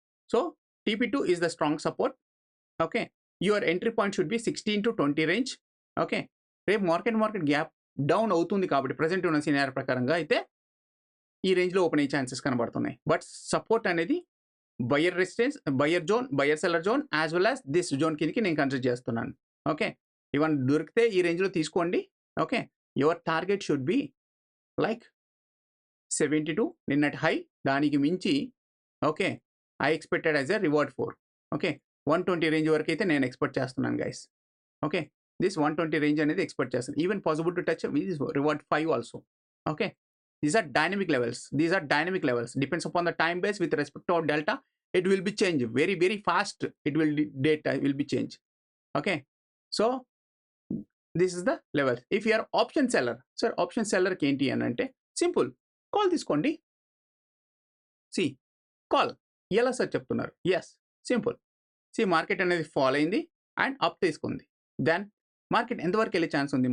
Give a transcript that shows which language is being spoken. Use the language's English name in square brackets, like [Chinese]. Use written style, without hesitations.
[English] So TP2 is the strong support. Okay, your entry point should be 16 to 20 range. [Telugu] Okay, రేపు market gap down అవుతుంది కాబట్టి present ఉన్న scenario ప్రకారంగా అయితే ఈ రేంజ్లో ఓపెన్ అయ్యే ఛాన్సెస్ కనబడుతున్నాయి. బట్ సపోర్ట్ అనేది buyer resistance, buyer zone, buyer seller zone [English] as well as this zone [Telugu] కిందకి నేను కన్సిడర్ చేస్తున్నాను. ఓకే, ఇవన్నీ దొరికితే ఈ రేంజ్లో తీసుకోండి. Okay, [English] your target should be like [Telugu] 72 నిన్నటి హై, దానికి మించి. Okay, [English] I expected as a reward [Telugu] 4. Okay, 120 range వరకు అయితే నేను ఎక్స్పెక్ట్ చేస్తున్నాను గైస్. [English] okay, this 120 range [Telugu] అనేది ఎక్స్పెక్ట్ చేస్తాను. [English] Even possible to touch reward 5 also. Okay, these are dynamic levels depends upon the time base with respect to delta. It will be change very very fast. It will data will be change. Okay, so this is the level. If you are option seller, [Telugu] sir option సెల్లర్కి ఏంటి అని అంటే simple, call తీసుకోండి. C call ఎలా sir చెప్తున్నారు? Yes, simple. C market అనేది fall అయింది and up తీసుకుంది. Then market ఎంతవరకు వెళ్ళే ఛాన్స్ ఉంది?